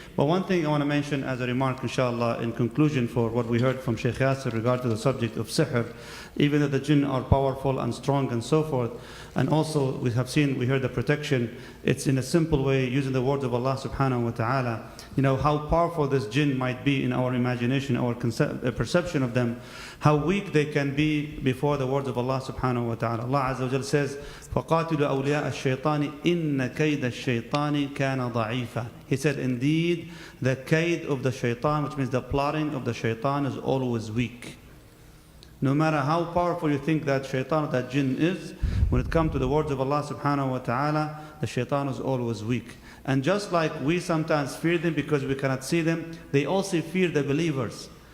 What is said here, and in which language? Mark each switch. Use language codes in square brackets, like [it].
[en] But one thing I want to mention as a remark, inshallah, in conclusion for what we heard from Sheikh Yasir regard to the subject of sihr, even though the jinn are powerful and strong and so forth, and also we heard the protection, it's in a simple way, using the words of Allah subhanahu wa ta'ala, you know, how powerful this jinn might be in our imagination, our perception of them, how weak they can be before the words of Allah subhanahu wa ta'ala. Allah Azza wa Jal says, [ar] فَقَاتِلُوا أَوْلِيَاءَ الشَّيْطَانِ إِنَّ كَيْدَ الشَّيْطَانِ كَانَ ضَعِيفًا. [en] He said, indeed, the kaid of the shaitan, which means the plotting of the shaitan, is always weak. No matter how powerful you think that shaitan or that jinn is, when it comes to the words of Allah subhanahu wa ta'ala, the shaitan is always weak. And just like we sometimes fear them because we cannot see them, they also fear the believers.